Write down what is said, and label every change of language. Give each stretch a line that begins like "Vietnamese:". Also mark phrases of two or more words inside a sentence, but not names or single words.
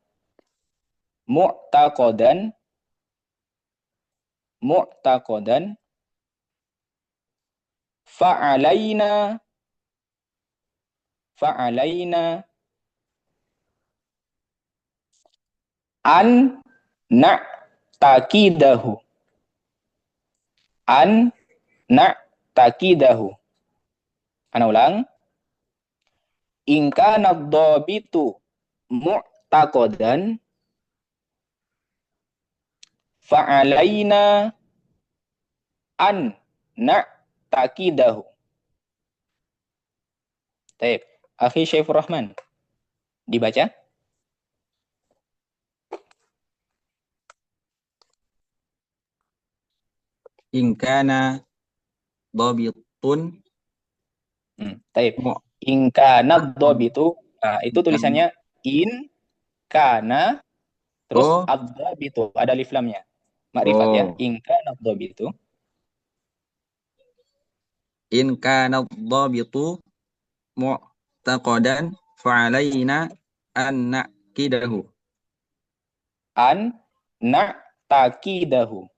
Arabic: فعلينا أن نعتقده
Indonesian: Ana ulang.
Arabic: إن كان الضابط معتقدا فعلينا أن نعتقده.
Indonesian: Baik, akhi Syaifur Rahman. Dibaca.
Arabic: إن كان ضابط. Baik. إن كان ضابط.
Indonesian: Nah, itu tulisannya
Arabic: إن كان
Indonesian: terus ad-dhabitu, ada alif lamnya. Makrifat ya.
Arabic: إن كان ضابط. إن كان ضابط معتقدا فعلينا أن نعقده. أن نعتقده.